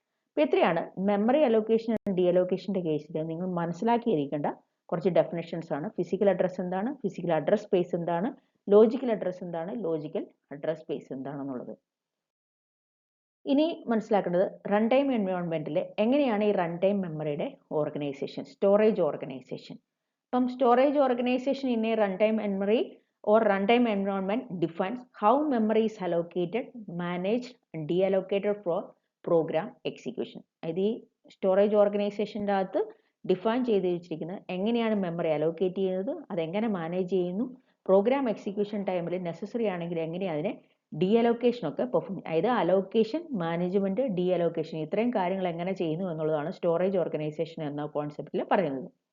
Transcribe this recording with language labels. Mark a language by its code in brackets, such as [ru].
[ml] അപ്പോൾ ഇത്രയാണ് memory allocation and D അലോക്കേഷൻ്റെ കേസിൽ നിങ്ങൾ മനസ്സിലാക്കിയിരിക്കേണ്ട കുറച്ച് ഡെഫിനേഷൻസ് ആണ്. ഫിസിക്കൽ അഡ്രസ് എന്താണ്, ഫിസിക്കൽ അഡ്രസ് സ്പേസ് എന്താണ്, ലോജിക്കൽ അഡ്രസ് എന്താണ്, ലോജിക്കൽ അഡ്രസ് സ്പേസ് എന്താണെന്നുള്ളത്. ഇനി മനസ്സിലാക്കേണ്ടത് റൺ ടൈം എൻവയോൺമെൻറ്റിൽ എങ്ങനെയാണ് ഈ റൺ ടൈം മെമ്മറിയുടെ organisation, storage organisation. [en] From storage organization in a runtime memory or runtime environment defines how memory is allocated, managed, and deallocated for program execution. [ml] അതായത് ഈ storage ഓർഗനൈസേഷൻ്റെ അകത്ത് define ചെയ്ത് വെച്ചിരിക്കുന്നത് എങ്ങനെയാണ് മെമ്മറി അലോക്കേറ്റ് ചെയ്യുന്നത്, അതെങ്ങനെ മാനേജ് ചെയ്യുന്നു, പ്രോഗ്രാം എക്സിക്യൂഷൻ ടൈമിൽ നെസസറി ആണെങ്കിൽ എങ്ങനെയാണ് അതിനെ ഡി അലോക്കേഷൻ ഒക്കെ പെർഫോം ചെയ്യും. അതായത് അലോക്കേഷൻ, മാനേജ്മെൻറ്റ്, ഡി അലോക്കേഷൻ ഇത്രയും കാര്യങ്ങൾ എങ്ങനെ ചെയ്യുന്നു എന്നുള്ളതാണ് സ്റ്റോറേജ് ഓർഗനൈസേഷൻ എന്ന കോൺസെപ്റ്റിൽ പറയുന്നത്.